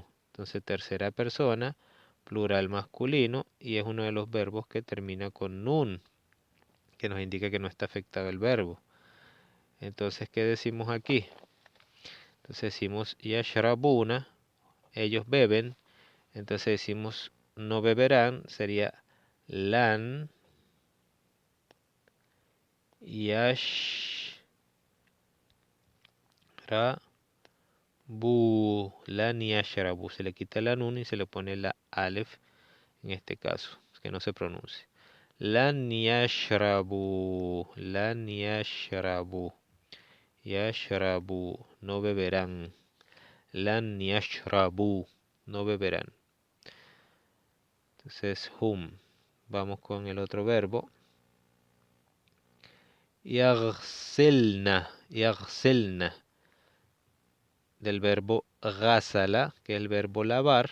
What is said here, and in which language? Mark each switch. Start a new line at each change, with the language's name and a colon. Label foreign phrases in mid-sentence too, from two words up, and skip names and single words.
Spanish: Entonces, tercera persona, plural masculino, y es uno de los verbos que termina con nun, que nos indica que no está afectado el verbo. Entonces, ¿qué decimos aquí? Entonces decimos yashrabuna, ellos beben. Entonces decimos no beberán, sería
Arabic: لن يشربوا، لن يشربوا.
Spanish: Se le quita la nun y se le pone la alef en este caso, que no se pronuncie.
Arabic: لن يشربوا، لن يشربوا، يشربوا,
Spanish: no beberán.
Arabic: لن يشربوا,
Spanish: no beberán. Entonces, hum. Vamos con el otro verbo.
Arabic: يغسلن، يغسلن.
Spanish: Del verbo ghasala, que es el verbo lavar.